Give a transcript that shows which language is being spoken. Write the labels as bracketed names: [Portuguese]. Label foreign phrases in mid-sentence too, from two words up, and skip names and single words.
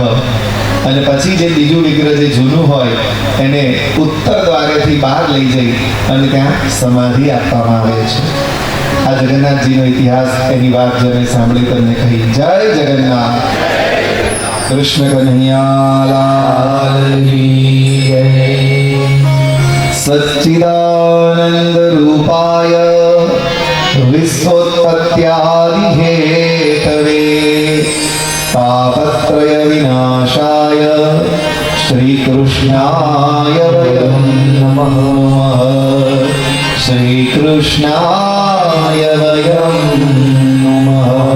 [Gujarati] અને પછી જે બીજું વિગ્રહ જે જૂનું હોય એને ઉત્તર દ્વારેથી બહાર લઈ જઈ અને ત્યાં સમાધિ આપવામાં આવે છે. આ જગન્નાથજીનો ઇતિહાસ, એની વાત જેને સાંભળી તમને કહી. જય જગન્નાથ. કૃષ્ણ કન્હૈયા લાલ કી જય. [Sanskrit] सच्चिदानंद रूपाय विश्वोत्पत्यादि हेतवे तापत्रय विनाशाय श्री कृष्णाय वयम नमः. श्री कृष्णाय वयम नमः.